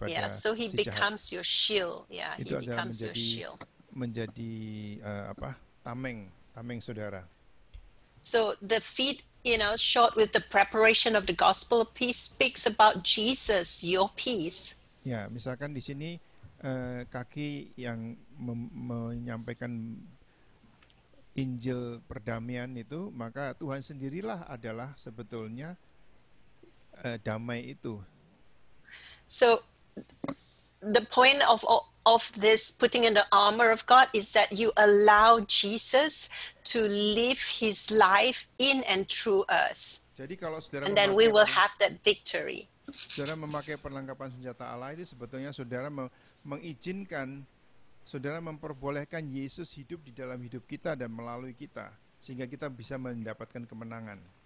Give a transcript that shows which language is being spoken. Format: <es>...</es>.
<en>So he becomes your shield. Yeah,</en> <id>itu</id> <en>he becomes your shield.</en> <id>Menjadi tameng saudara.</id> <en>So the feet, short with the preparation of the gospel of peace, speaks about Jesus, your peace.</en> <id>Ya, misalkan di sini kaki yang menyampaikan Injil perdamaian itu, maka Tuhan sendirilah adalah sebetulnya damai itu.</id> <en>So the point of this putting in the armor of God is that you allow Jesus to live his life in and through us.</en> <id>Jadi kalau saudara</id> <en>and then we will have that victory.</en> <id>Saudara memakai perlengkapan senjata Allah itu sebetulnya saudara mengizinkan, saudara memperbolehkan Yesus hidup di dalam hidup kita dan melalui kita, sehingga kita bisa mendapatkan kemenangan.</id>